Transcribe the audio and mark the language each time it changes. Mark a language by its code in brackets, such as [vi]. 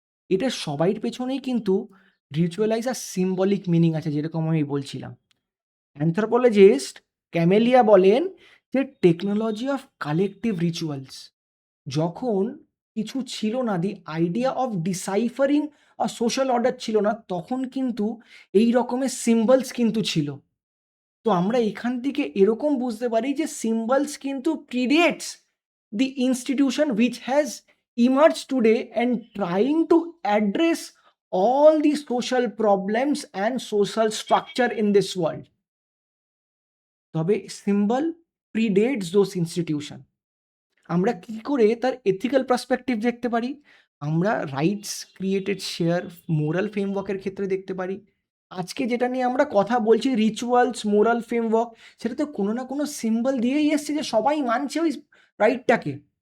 [bn] এটা সবাইয়ের পেছনেই কিন্তু রিচুয়ালাইজ আর সিম্বলিক মিনিং আছে, যেরকম আমি বলছিলাম। অ্যানথ্রোপোলজিস্ট ক্যামেলিয়া বলেন যে [en] technology of collective rituals, [bn] যখন কিছু ছিল না, [en] the idea of deciphering a social order [bn] ছিল না, তখন কিন্তু এই রকমের সিম্বলস কিন্তু ছিল। তো আমরা এখান থেকে এরকম বুঝতে পারি যে সিম্বলস কিন্তু [en] Predates the institution which has emerged today and trying to address all the social problems and social structure in this world. [bn] তবে সিম্বল [en] Predates those institution. [bn] আমরা কি করে তার এথিক্যাল পার্সপেক্টিভ দেখতে পারি? আমরা [en] rites created share moral [bn] ফ্রেমওয়ার্কের ক্ষেত্রে দেখতে পারি। আজকে যেটা নিয়ে আমরা কথা বলছি, রিচুয়ালস, মোরাল ফ্রেমওয়ার্ক, সেটা তো কোনো না কোনো সিম্বল দিয়েই এসছে যে সবাই মানছে ওই রাইটটাকে।